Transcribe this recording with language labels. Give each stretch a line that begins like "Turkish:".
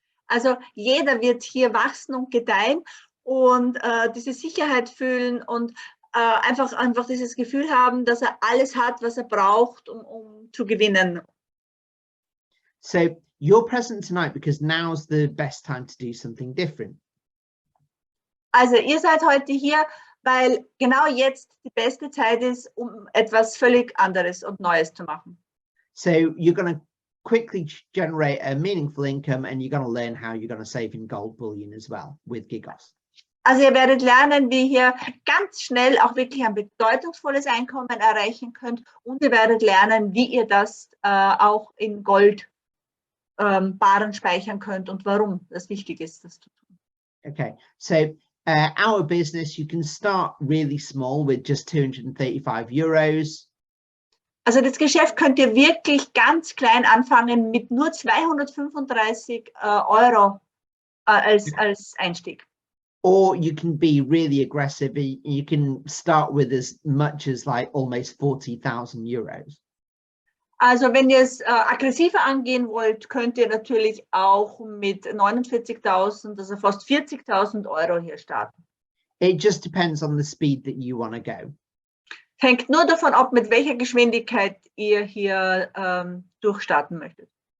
German: Also jeder wird hier wachsen und gedeihen und diese Sicherheit fühlen und einfach dieses Gefühl haben, dass er alles hat, was er braucht, um zu gewinnen.
English: So you're present tonight because now's the best time to do something different.
German: Also ihr seid heute hier, weil genau jetzt die beste Zeit ist, um etwas völlig anderes und Neues zu machen.
English: So you're going to quickly generate a meaningful income, and you're going to learn how you're going to save in gold bullion as well with Gigos.
German: Also ihr werdet lernen, wie ihr ganz schnell auch wirklich ein bedeutungsvolles Einkommen erreichen könnt, und ihr werdet lernen, wie ihr das auch in Gold Baren speichern könnt und warum das wichtig ist, das zu tun.
English: Okay, so our business, you can start really small with just 235 euros.
German: Also das Geschäft könnt ihr wirklich ganz klein anfangen mit nur 235 Euro als Einstieg.
English: Or you can be really aggressive. You can start with as much as like almost 40,000 euros.
German: Also wenn ihr es aggressiver angehen wollt, könnt ihr natürlich auch mit 49.000, also fast 40.000 Euro hier starten.
English: It just depends on the speed that you want to go.
German: Hängt nur davon ab, mit welcher Geschwindigkeit ihr hier durchstarten möchtet.